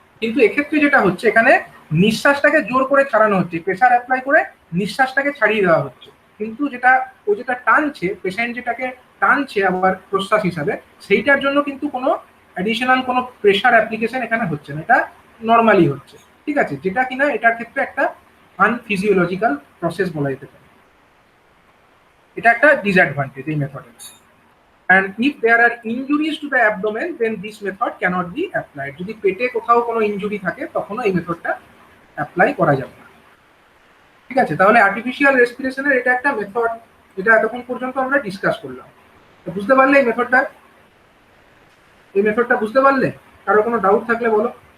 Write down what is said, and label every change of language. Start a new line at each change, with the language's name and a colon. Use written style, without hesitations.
Bangla: কিন্তু এক্ষেত্রে যেটা হচ্ছে, এখানে নিঃশ্বাসটাকে জোর করে ছাড়ানো হচ্ছে, প্রেশার অ্যাপ্লাই করে নিঃশ্বাসটাকে ছাড়িয়ে দেওয়া হচ্ছে, কিন্তু যেটা ও যেটা টানছে, পেশেন্ট যেটাকে টানছে আবার প্রশ্বাস হিসাবে, সেইটার জন্য কিন্তু কোনো অ্যাডিশনাল কোনো প্রেশার অ্যাপ্লিকেশন এখানে হচ্ছে না, এটা নর্মালি হচ্ছে, ঠিক আছে, যেটা কিনা এটার ক্ষেত্রে একটা আনফিজিওলজিক্যাল প্রসেস বলা যেতে পারে। এটা একটা ডিসঅ্যাডভান্টেজ এই মেথডের।
English: And if there are injuries to the abdomen, then this method cannot be applied.
Bangla: যদি পেটে কোথাও কোনো ইনজুরি থাকে তখনও এই মেথডটা অ্যাপ্লাই করা যাবে না, ঠিক আছে। তাহলে আর্টিফিশিয়াল রেসপিরেশনের এটা একটা মেথড, যেটা এতক্ষণ পর্যন্ত আমরা ডিসকাস করলাম। তো বুঝতে পারলে এই মেথডটা বুঝতে পারলে? কারো কোনো ডাউট থাকলে বলো।